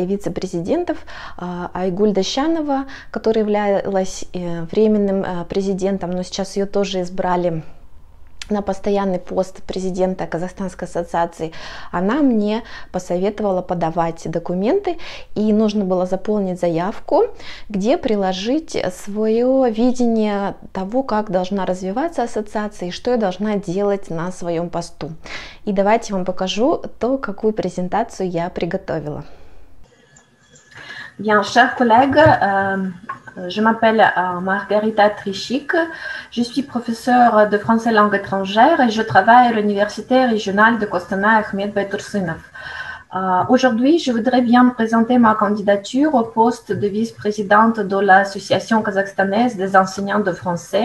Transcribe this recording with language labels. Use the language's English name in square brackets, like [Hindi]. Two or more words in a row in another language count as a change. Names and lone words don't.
[Russian] вице-президентов, Айгуль Дощанова, которая являлась временным президентом, но сейчас ее тоже избрали на постоянный пост президента Казахстанской ассоциации, она мне посоветовала подавать документы, и нужно было заполнить заявку, где приложить свое видение того, как должна развиваться ассоциация и что я должна делать на своем посту. И давайте я вам покажу то, какую презентацию я приготовила. [French] Bien, chers collègues, je m'appelle Margarita Trichik, je suis professeure de français langue étrangère et je travaille à l'université régionale de Kostana Ahmed Baïtursunov. Aujourd'hui, je voudrais bien présenter ma candidature au poste de vice-présidente de l'Association kazakhstanaise des enseignants de français.